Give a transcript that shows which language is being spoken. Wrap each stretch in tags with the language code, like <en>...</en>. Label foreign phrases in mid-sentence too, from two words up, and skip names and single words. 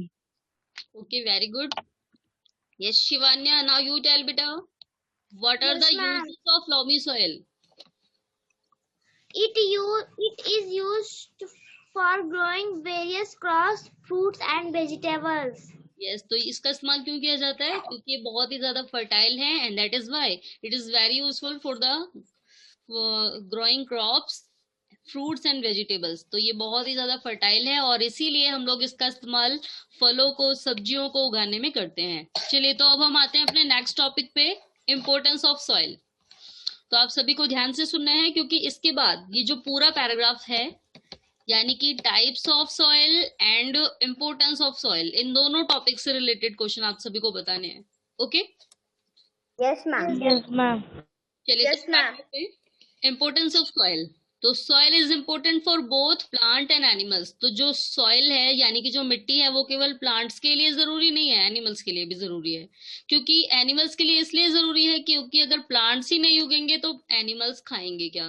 <en>Okay, very good. Yes, Shivanya, now you tell beta, what are the uses of loamy soil? It is used for growing various crops, fruits and vegetables.</en> <hi>यस, तो इसका इस्तेमाल क्यों किया जाता है? क्योंकि ये बहुत ही ज्यादा फर्टाइल है</hi> <en>and that is why it is very useful for the growing crops, fruits and vegetables.</en> <hi>तो ये बहुत ही ज्यादा फर्टाइल है और इसीलिए हम लोग इसका इस्तेमाल फलों को, सब्जियों को उगाने में करते हैं। चलिए तो अब हम आते हैं अपने</hi> <en>next topic</en> <hi>पे,</hi> <en>importance of soil.</en> <hi>तो आप सभी को ध्यान से सुनना है क्योंकि इसके बाद ये जो पूरा पैराग्राफ है, यानी कि</hi> <en>types of soil and importance of soil,</en> <hi>इन दोनों टॉपिक से</hi> <en>related question</en> <hi>आप सभी को बताने हैं। ओके</hi> <en>Yes, ma'am. Yes, ma'am.</en> <hi>चलिए</hi> <en>Yes, ma'am. importance of soil. तो soil is important for both plant and animals.</en> <hi>तो जो सॉइल है यानी कि जो मिट्टी है वो केवल प्लांट्स के लिए जरूरी नहीं है, एनिमल्स के लिए भी जरूरी है। क्योंकि एनिमल्स के लिए इसलिए जरूरी है क्योंकि अगर प्लांट्स ही नहीं उगेंगे तो एनिमल्स खाएंगे क्या?</hi>